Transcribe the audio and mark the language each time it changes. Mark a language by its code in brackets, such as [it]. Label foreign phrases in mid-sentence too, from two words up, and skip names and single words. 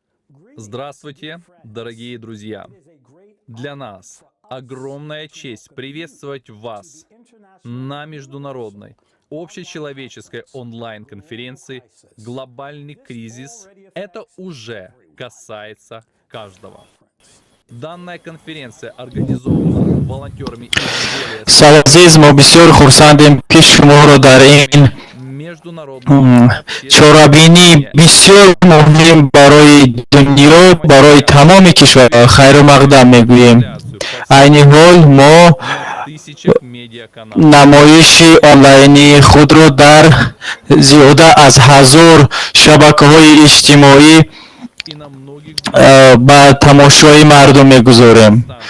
[ru] Здравствуйте, дорогие друзья! Для нас огромная честь приветствовать вас на международной общечеловеческой онлайн-конференции «Глобальный кризис». Это уже касается каждого. Данная конференция организована волонтерами из более [tg] سال ما بسیار خرسندیم که شما را در این چرابینی بسیار مهم برای دنیا برای تمام کشورها خیر و مقدم میگوییم. عین حال ما نمایش آنلاینی خود را در زیاده از 1000 شبکه‌های اجتماعی به تماشای مردم میگذاریم.